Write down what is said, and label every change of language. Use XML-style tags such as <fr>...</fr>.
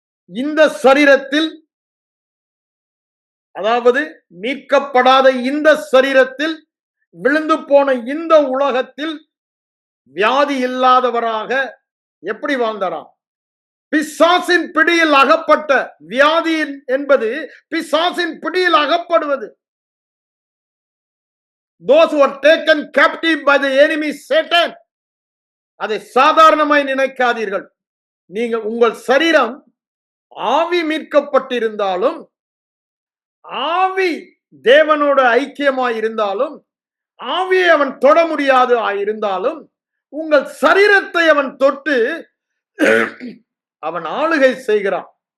<ta>இந்த சரீரத்தில், அதாவது மீட்கப்படாத இந்த சரீரத்தில், விழுந்து போன இந்த உலகத்தில் வியாதி இல்லாதவராக எப்படி வாழ்ந்தாராம்? பிசாசின் பிடியில் அகப்பட்ட வியாதி என்பது பிசாசின் பிடியில் அகப்படுவது.</ta> <en>Those who are taken captive by the enemy Satan,</en> <ta>அதை சாதாரணமாய் நினைக்காதீர்கள். நீங்கள் உங்கள் சரீரம் ஆவி மீட்கப்பட்டிருந்தாலும், ஆவி தேவனோடு ஐக்கியமாய் இருந்தாலும், ஆவியை அவன் தொட முடியாது ஆயிருந்தாலும், உங்கள் சரீரத்தை அவன் தொட்டு அவன் ஆளுகை செய்கிறான்.</ta>